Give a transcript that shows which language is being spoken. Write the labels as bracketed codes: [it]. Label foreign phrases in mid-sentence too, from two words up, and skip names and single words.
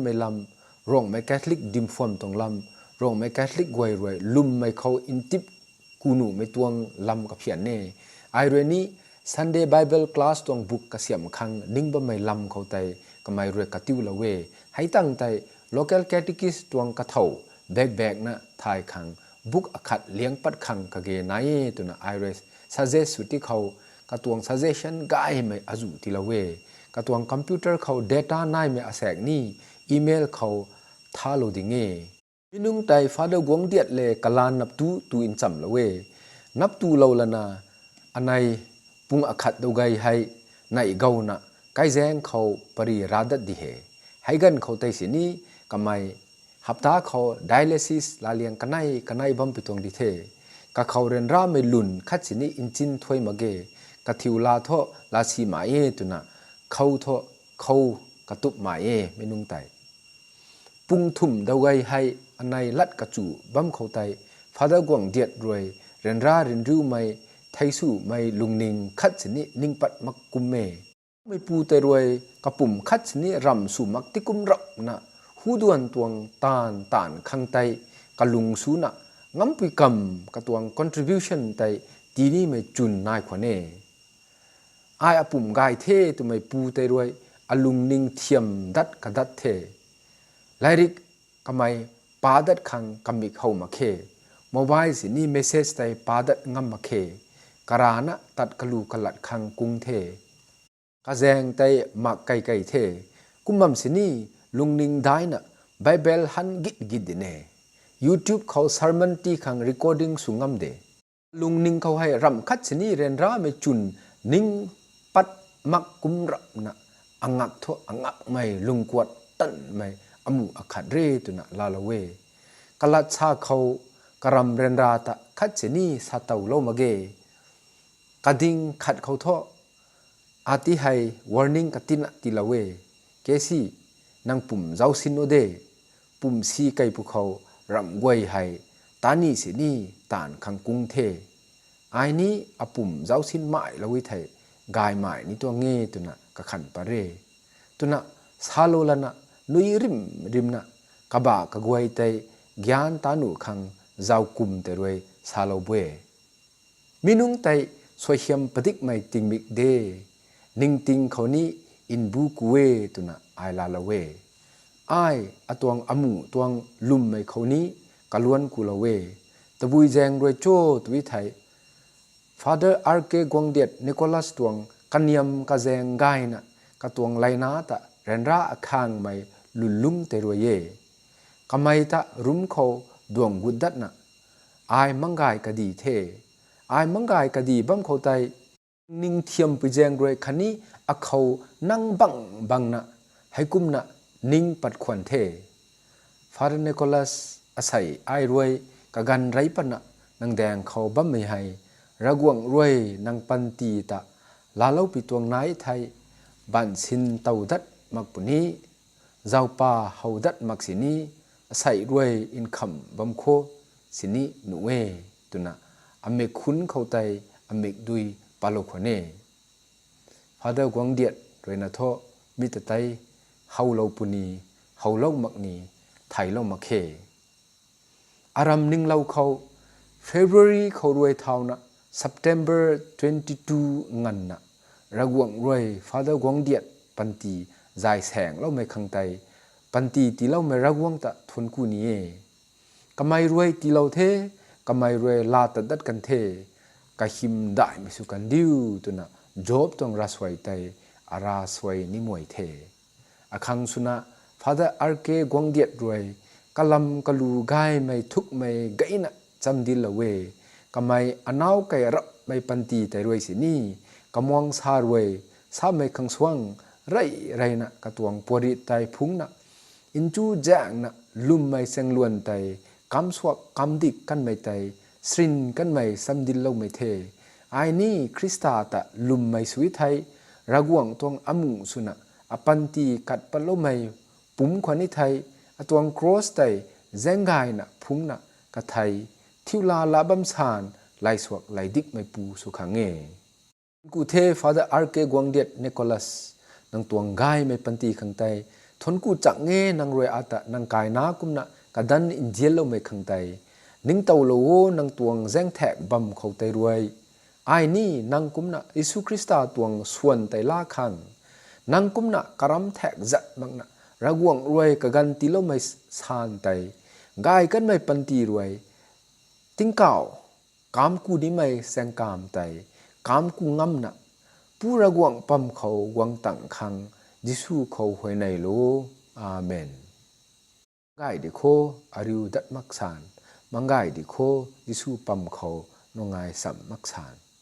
[nbu] mai lam rong mai Catholic dimphom tong lam rong mai Catholic gwai roi lum mai khau intip kunu mai tuang lam ka phian ne ai roi ni [en] Sunday Bible class [nbu] tong book kasiam khang ningba mai lam khau tai kamai roi katiu lawe hai tang tai [en] local catechist [nbu] tuang ka thau bag na thai khang book akhat liang pat khang ka ge nai tu na iris suggest suti khau ka tuang suggestion gai mai azu tilawe ka tuang computer khau data nai me asek ni email khau thalo dinge minung tai father Guangdiat le kalan nap tu in cham lawe nap tu lo lana anai pung akhat do gai hai nai gau na kai zeng khau pari radat di he hai gan khau tai sini kamai hapta khau dialysis la liang kanai bam pitong di the ka khau ren ra me lun khat sini inchin thoi mage ka thiula tho la si ma e tuna khau tho khau ka tup ma e minung tai pung thum do gai hai anai lat ka chu bam khau tai father Guangdiat roi ren ra rin ru mai thaisu mai lungning khat sini ningpat mak kumme mai pu te roi kapum khat sini ram su mak tikum rap na huduan tuang tan khang tai kalung su na ngam pui kam ka tuang contribution tai ti ni mai chun nai khwane ai apum gai the tu mai pu te roi alung ning thiam dat ka dat the lairik kamai padat khang kamik hau ma khe mobile sini message tai padat ngam ma khe karana tat kalu kalat khang kung the ka zeng tai mak kai the kumam sini lungning dai na bible han git ne youtube khau sermon ti khang recording sungam de lungning khau hai ram khat sini ren ra me chun ning pat mak kum ra na angak tho angak mai lungkwat tan mai amu akhat re tu na la lawe kalat cha khau karam ren ra ta khat sini sa tau lo mage kading khat khau tho ati hai warning katina tilawe kesi nang pum zau sin no de pum si kai pu khau ram gwai hai tani sini tan khang kung the ai ni apum zau sin mai lawi thai gai mai ni to nge tu na ka khan pare tu na salo lana nui rim na kaba ka gwai tai gyan tanu khang zau kum te roi salo bwe minung tai sohiam padik mai tingmik de ning ting khoni in bu kuwe tu na ai la lawe ai atuang amu tuang lum mai khoni kalwan kulawe tabui jeng roi cho tui thai father RK Guangdiat Nicholas tuang kanyam ka jeng gai na ka tuang laina ta renra akhang mai lulung te roi ye kamai ta rum kho duang gudat na ai mangai ka di the ai mangai ka di bam kho tai ning thiam pu jeng roi khani akhau nang bang na haikum na ning pat khwan the father Nicholas asai ai roi ka gan rai pa na nang dang khau bam mai hai raguang roi nang pan ti ta la lo pi tuang nai thai ban sin tau dat mak puni zau pa hau dat mak sini asai roi in kham bam kho sini nuwe tuna ame khun khau tai ame dui palo khone father Guangdiat roi na tho mi ta tai hau lo puni hau lo mak ni thai lo mak he aram ning lau khau February khau roi thau na September 22 ngan na raguang roi father Guangdiat panti zai seng lo mai khang tai panti ti lo mai raguang ta thun ku ni e kamai roi ti lo the kamai roi la ta dat kan the ka him dai mi su kan diu tu na job tong raswai tai ara swai ni moi the akhang suna father RK Guangdiat roi kalam kalu gai mai thuk mai gaina chamdil lawe kamai anau kai rap mai panti tai roi sini kamwang sa roi sa mai khangswang rai na katuang pori tai phung na inchu jang na lum mai sengluan tai kamsuak kamdik kan mai tai srin kan mai samdil lo mai the ai ni krista ta lum mai sui thai raguang tong amu suna apanti kat palo mai pum khwani thai atuang cross tai zengai na phung na ka thai thiula labam san lai suak lai dik mai pu su khange ku the father RK Guangdiat Nicholas nang tuang gai mai panti khang tai thon ku chak nge nang roi ata nang kai na kum na kadan in jel lo mai khang tai ning tau lo wo nang tuang zeng thek bam khau tai ruai ai ni nang kum na Isu Krista tuang suan tai la khang nang kum na karam thek zat mang na raguang ruai ka kan ti lo mai san tai gai kan mai panti ruai ting gau kam ku ni mai seng kam tai kam ku ngam na pu raguang bam khau guang tang khang Isu khau huai nai lo amen gai di kho ariu dat mak san mang gai di kho Isu bam khau ngai sam mak san